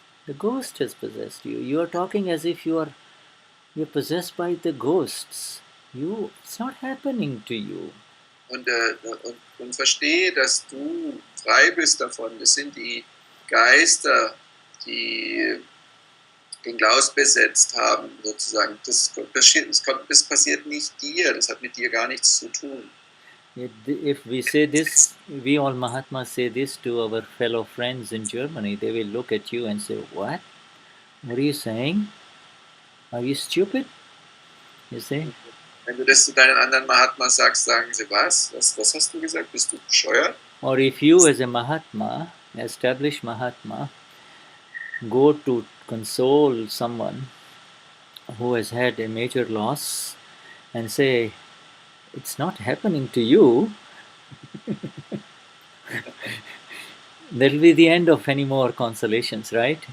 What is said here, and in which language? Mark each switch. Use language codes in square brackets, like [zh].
[en] The ghost has possessed you. You are talking as if you're possessed by the ghosts. It's not happening to you. [de] Und verstehe, dass du frei bist davon. Das sind die Geister, die den Klaus besetzt haben, sozusagen. Das passiert nicht dir, das hat mit dir gar nichts zu tun. [en] If we say this, we all Mahatmas say this to our fellow friends in Germany, they will look at you and say, what? What are you saying? Are you stupid? You see? [de] Wenn du das zu deinen anderen Mahatmas sagst, sagen sie, was? Was hast du gesagt? Bist du bescheuert? [en] Or if you as a Mahatma, established Mahatma, go to console someone who has had a major loss and say, it's not happening to you, that'll be the end of any more consolations, right?